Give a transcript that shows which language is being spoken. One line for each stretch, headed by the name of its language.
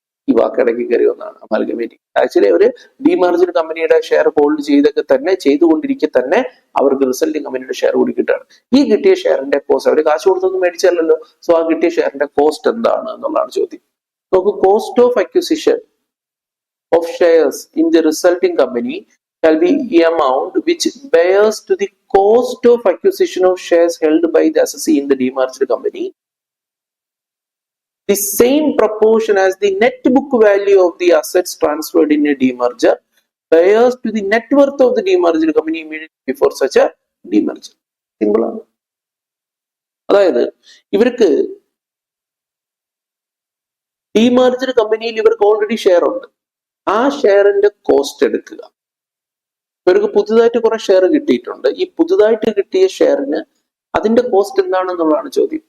Malayalam: ഈ വാക്കിടയ്ക്ക് കയറി വന്നാണ് അമാൽഗമേറ്റിംഗ്. ആക്ച്വലി അവര് ഡീമർജ്ഡ് കമ്പനിയുടെ ഷെയർ ഹോൾഡ് ചെയ്തുകൊണ്ടിരിക്കെ തന്നെ അവർക്ക് റിസൾട്ടിംഗ് കമ്പനിയുടെ ഷെയർ കൂടി കിട്ടുകയാണ്. ഈ കിട്ടിയ ഷെയറിന്റെ കോസ്റ്റ്, അവര് കാശ് കൊടുത്തൊന്നും മേടിച്ചല്ലോ, സോ ആ കിട്ടിയ ഷെയറിന്റെ കോസ്റ്റ് എന്താണ് എന്നുള്ളതാണ് ചോദ്യം. നോക്കൂ,
English: Cost of acquisition of shares in the resulting company shall be the amount which bears to the cost of acquisition of shares held by the assessee in the demerged company, the same proportion as the net book value of the assets transferred in a demerger bears to the net worth of the demerged company immediately before such a demerger.
Malayalam: Simple ആണ്. അതായത് ഇവർക്ക് ഡീമർജ്ഡ് കമ്പനിയിൽ ഇവർക്ക് already share ഉണ്ട്, ആ ഷെയറിന്റെ cost എടുക്കുക. ഇവർക്ക് പുതുതായിട്ട് കുറെ ഷെയർ കിട്ടിയിട്ടുണ്ട്, ഈ പുതുതായിട്ട് കിട്ടിയ ഷെയറിന് അതിന്റെ കോസ്റ്റ് എന്താണെന്നുള്ളതാണ് ചോദ്യം.